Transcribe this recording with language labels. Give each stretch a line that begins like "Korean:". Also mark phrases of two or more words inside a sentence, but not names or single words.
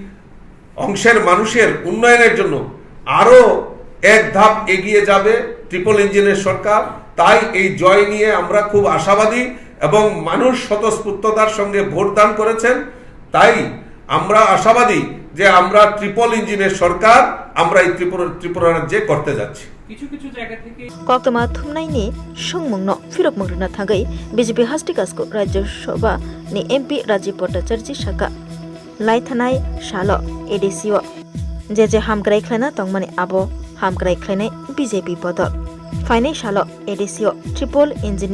Bangla: অংশের মানুষের উন্নয়নের জন্য আরো এক ধাপ এগিয়ে যাবে ট্রিপল ইঞ্জিনের সরকার তাই এই জয় নিয়ে আমরা খুব আশাবাদী এবং মানুষ স্বতঃস্ফূর্ততার সঙ্গে ভোট দান করেছেন তাই আমরা আশাবাদী যে আমরা ট্রিপল ইঞ্জিনের সরকার আমরা এই ত্রিপুরা রাজ্যে করতে যাচ্ছি কিছু কিছু জায়গা থেকে
Kok Borok: कक्तमा थुमनायनि सुंमुंनो फिरक मंगरना थागै बीजेपी हास्टिकासको राज्यसभा नि एमपी राजीव भट्टाचार्य शाखा लाइथानाय सालो एडीसीओ जे हामग्राय खलायना तंगमानि आबो हामग्राय खलायनाय बीजेपी बदल फाइनाय सालो एडीसीओ ट्रिपल इंजिनी